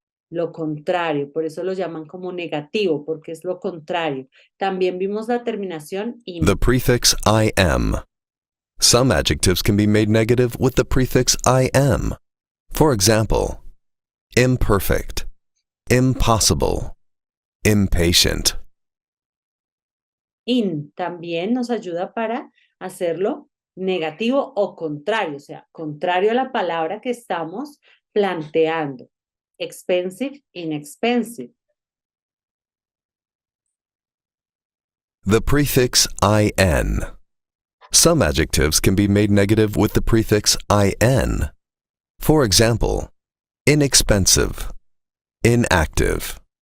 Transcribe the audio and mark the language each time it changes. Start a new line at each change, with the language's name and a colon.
Spanish: Lo contrario, por eso lo llaman como negativo, porque es lo contrario. También vimos la terminación im.
English: The prefix im. Some adjectives can be made negative with the prefix im. For example, imperfect, impossible, impatient.
Spanish: In también nos ayuda para hacerlo negativo o contrario, o sea, contrario a la palabra que estamos planteando.
English: Expensive, inexpensive. The prefix in. Some adjectives can be made negative with the prefix in. For example, inexpensive, inactive.